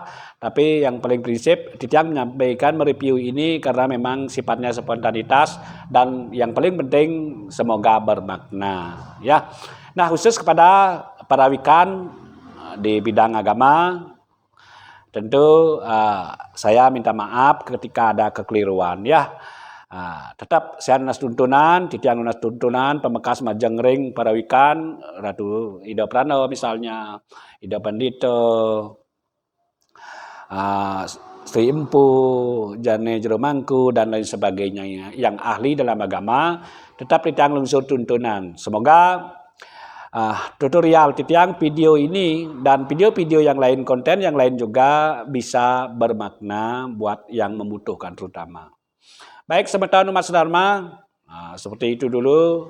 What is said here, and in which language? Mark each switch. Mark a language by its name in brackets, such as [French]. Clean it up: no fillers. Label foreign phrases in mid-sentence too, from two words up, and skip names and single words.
[Indonesian] Tapi yang paling prinsip Titiang menyampaikan mereview ini karena memang sifatnya spontanitas dan yang paling penting semoga bermakna ya. Nah, khusus kepada para wikan di bidang agama, tentu saya minta maaf ketika ada kekeliruan ya. Tetap saya [Balinese] nunas tuntunan, Titiang nunas tuntunan, [Indonesian] pemekas Majengring para wikan, Ratu Ida Prano misalnya, Ida Pandito, Sri Empu, Jane Jeromangku dan lain sebagainya yang ahli dalam agama, tetap [Balinese] Titiang lungsur tuntunan. [Indonesian] Semoga tutorial Titiang video ini dan video-video yang lain, konten yang lain juga bisa bermakna buat yang membutuhkan terutama. Baik, semeton umat sedharma, seperti itu dulu.